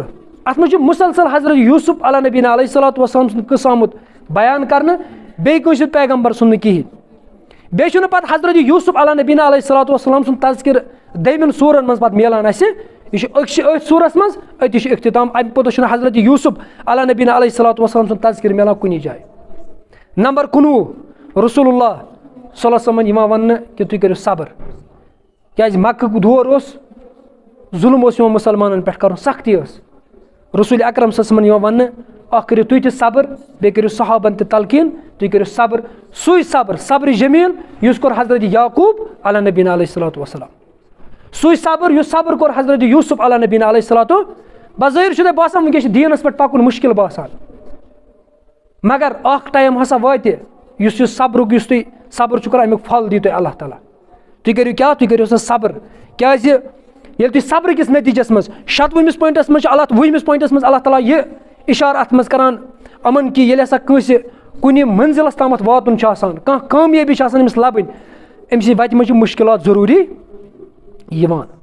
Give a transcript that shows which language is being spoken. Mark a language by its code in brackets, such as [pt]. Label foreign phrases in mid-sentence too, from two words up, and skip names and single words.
[ks] اتھ منٛز چھُ مُسلسل حضرت یوٗسف علیٰ نبیٖنا علیہ الصلوۃ والسلام سُنٛد قصہٕ آمُت بیان کرنہٕ بیٚیہِ کٲنٛسہِ ہُنٛد پیغمبر سُنٛد نہٕ کِہینۍ. بیٚیہِ چھُنہٕ پتہٕ حضرت یوٗسف علیٰ نبیٖنا علیہ الصلوۃ والسلام سُنٛد تذکِر دوٚیمٮ۪ن سوٗرن منٛز پتہٕ میلان اسہِ یہِ چھُ أتھۍ سوٗرس منٛز أتی چھُ اختتام امہِ پوٚتُس چھُنہٕ حضرت یوٗسف علیٰ نبیٖنا علیہ الصلوۃ والسلام سُنٛد تذکِر میلان کُنی جایہِ. نمبر 19 رسول اللہ صلی اللہ علیہ وسلم یِوان وننہٕ کہِ تُہۍ کٔرِو صبر کیازِ مکہُک دور اوس ظُلم اوس یِوان مُسلمانن پٮ۪ٹھ کرُن سختی ٲس. رسول اکرم صلی اللہ علیہ وسلم یِوان وننہٕ اکھ کٔرِو تُہۍ تہِ صبر بیٚیہِ کٔرِو صحابن تہِ تلقیٖن تُہۍ کٔرِو صبر. سُے صبر جمیٖل یُس کوٚر حضرت یعقوٗب علیٰ نبیٖنا علیہ الصلوۃ والسلام سُے صبر یُس صبر کوٚر حضرت یوٗسف علیٰ نبیٖنا علیہ الصلوۃ. بظٲہِر چھُ تۄہہِ باسان وٕنکیٚس چھُ دیٖنس پٮ۪ٹھ پکُن مُشکِل باسان مگر اکھ ٹایم ہسا واتہِ یُس صبرُک یُس تُہۍ صبر چھُ کران امیُک پھل دی تۄہہِ اللہ تعالیٰ. تُہۍ کٔرِو کیٛاہ تُہۍ کٔرِو سا صبر کیٛازِ ییٚلہِ تُہۍ صبر کِس نٔتیٖجس منٛز شتوُہمِس پویِنٹس منٛز چھُ 20مِس پویِنٹس منٛز اللہ تعالیٰ یہِ اِشارٕ اتھ منٛز کران یِمن کہِ ییٚلہِ ہسا کٲنٛسہِ کُنہِ منزِلس تامتھ واتُن چھُ آسان کانٛہہ کامیٲبی چھِ آسان أمِس لبٕنۍ أمۍ سٕنٛدِ وتہِ منٛز چھِ مُشکِلات ضروٗری یِوان.